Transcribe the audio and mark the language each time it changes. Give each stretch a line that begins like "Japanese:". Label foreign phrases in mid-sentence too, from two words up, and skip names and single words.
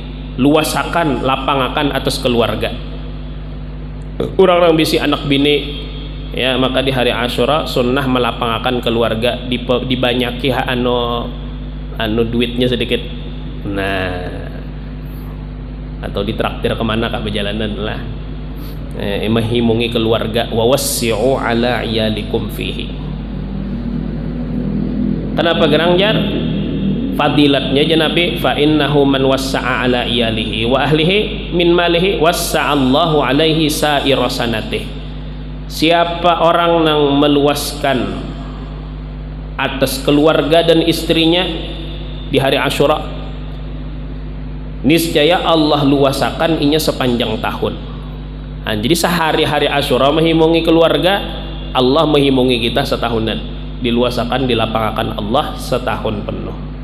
Banjar: Luasakan, lapangakan atas keluarga. Orang-orang bisi anak bini ya, maka di hari Asyura sunnah melapangakan keluarga, dibanyaki anu duitnya sedikit, nah, atau ditraktir kemana kak perjalanan lah, menghimungi keluarga.
Arabic: ووسعوا على عيالكم فيه.
Banjar: Kenapa gerang jar? Fadilatnya aja Nabi,
Arabic: فإنه من وسع على عياله وأهله من ماله وسع الله عليه سائر سنته.
Banjar: Siapa orang yang meluaskan atas keluarga dan istrinya di hari Asyura, niscaya Allah luasakan inya sepanjang tahun. Nah, jadi sehari-hari Asyura menghimungi keluarga, Allah menghimungi kita setahunan, diluasakan, dilapangkan Allah setahun penuh.